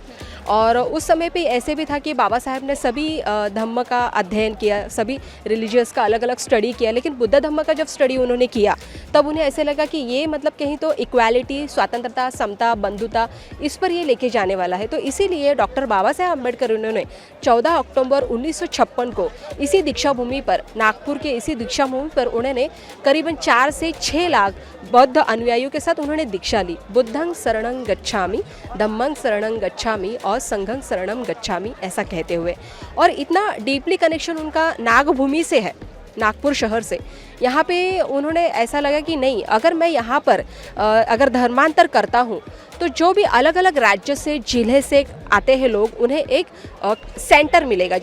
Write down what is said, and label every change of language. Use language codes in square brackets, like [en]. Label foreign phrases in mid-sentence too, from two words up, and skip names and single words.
[hi] और उस समय पे ऐसे भी था कि बाबा साहब ने सभी धम्म का अध्ययन किया, सभी रिलीजियस का अलग अलग स्टडी किया, लेकिन बुद्ध धम्म का जब स्टडी उन्होंने किया तब उन्हें ऐसे लगा कि ये मतलब कहीं तो इक्वालिटी, स्वतंत्रता, समता, बंधुता, इस पर ये लेके जाने वाला है। तो इसीलिए डॉक्टर बाबा साहेब अम्बेडकर उन्होंने 14 अक्टूबर 1956 को इसी दीक्षा भूमि पर, नागपुर के इसी दीक्षा भूमि पर उन्होंने करीबन 4 से 6 लाख बौद्ध अनुयायियों के साथ उन्होंने दीक्षा ली। [pi] बुद्धं शरणं गच्छामि, धम्मं शरणं गच्छामि और संघं शरणम गच्छामि [hi] ऐसा कहते हुए। और इतना [en] deeply connection [hi] उनका नागभूमि से है, नागपुर शहर से। यहाँ पे उन्होंने ऐसा लगा कि नहीं, अगर मैं यहाँ पर अगर धर्मांतर करता हूँ तो जो भी अलग अलग राज्य से, जिले से आते हैं लोग, उन्हें एक सेंटर मिलेगा।